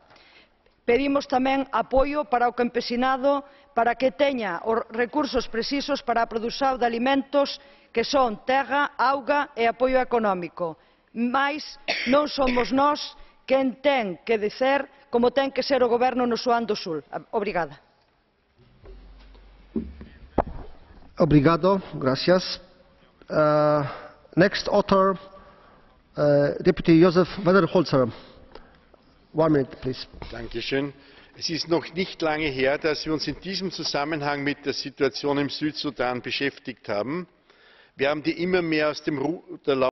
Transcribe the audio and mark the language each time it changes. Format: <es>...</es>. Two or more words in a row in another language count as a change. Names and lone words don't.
<gl>Pedimos tamén apoio para o campesinado para que teña os recursos precisos para a produción de alimentos que son terra, auga e apoio económico. Mais non somos nós quen ten que dicer como ten que ser o goberno no Sudán do Sul. Obrigada. Obrigado, gracias.</gl> <en>Next author, Deputy Josef Weidenholzer. 1 minute, please.</en> <de>Dankeschön. Es ist noch nicht lange her, dass wir uns in diesem Zusammenhang mit der Situation im Südsudan beschäftigt haben. Wir haben die immer mehr aus dem Ruder</de>